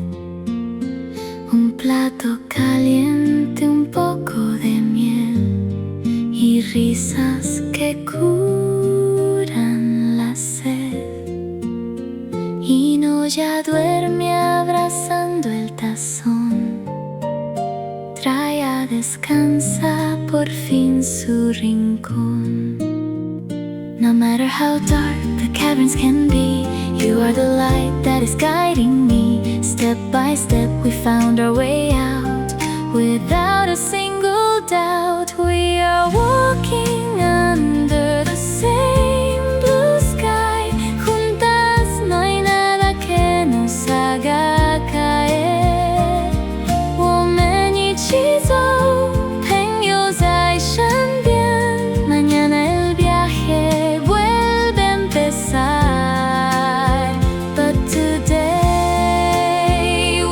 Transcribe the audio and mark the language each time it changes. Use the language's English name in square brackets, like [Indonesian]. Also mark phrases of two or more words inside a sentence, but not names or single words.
[Spanish] Un plato caliente, un poco de miel y risas que curan la sed. Ino ya duerme abrazando el tazón. Traya descansa por fin su rincón. [English] No matter how dark the caverns can be, you are the light that is guiding me. Step by step we found our way out. Without a single doubt, we are walking under the same blue sky. [Spanish] Juntas no hay nada que nos haga caer. [Chinese] 我们一起走，朋友在身边。 [Spanish] Mañana el viaje vuelve a empezar. [English] But today